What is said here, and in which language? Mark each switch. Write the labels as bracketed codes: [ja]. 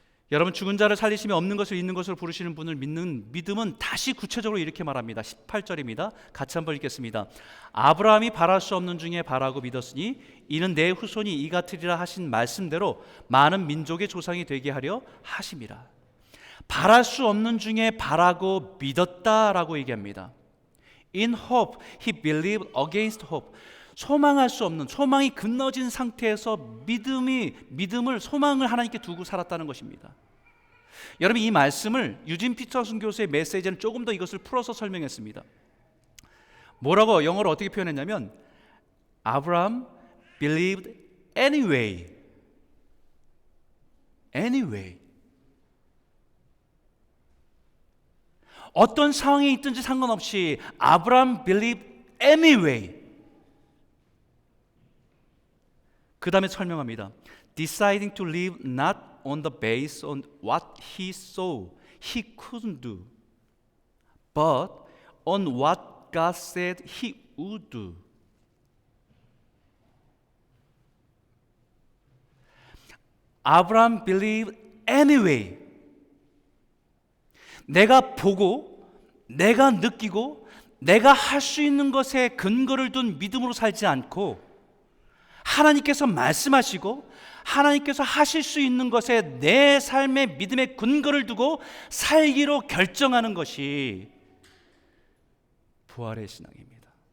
[ko] 여러분, 죽은 자를 살리시며 없는 것을 있는 것으로 부르시는 분을 믿는 믿음은 다시 구체적으로 이렇게 말합니다. 18절입니다. 같이 한번 읽겠습니다. 아브라함이 바랄 수 없는 중에 바라고 믿었으니 이는 내 후손이 이 같으리라 하신 말씀대로 많은 민족의 조상이 되게 하려 하심이라. 바랄 수 없는 중에 바라고 믿었다라고 얘기합니다. [en] In hope he believed against hope. [ko] 소망할 수 없는, 소망이 끊어진 상태에서 믿음을, 소망을 하나님께 두고 살았다는 것입니다. 여러분, 이 말씀을 유진 피터슨 교수의 메시지는 조금 더 이것을 풀어서 설명했습니다. 뭐라고 영어로 어떻게 표현했냐면 [en] Abraham believed anyway. anyway. [ko] 어떤 상황이 있든지 상관없이 아브라함 [en] believed anyway. [ko] 그 다음에 설명합니다. [en] Deciding to live not on the base on what he saw he couldn't do, but on what God said he would do. 아브라함 believed anyway. [ko] 내가 보고, 내가 느끼고, 내가 할 수 있는 것에 근거를 둔 믿음으로 살지 않고 하나님께서 말씀하시고 하나님께서 하실 수 있는 것에 내 삶의 믿음의 근거를 두고 살기로 결정하는 것이 부활의 신앙입니다.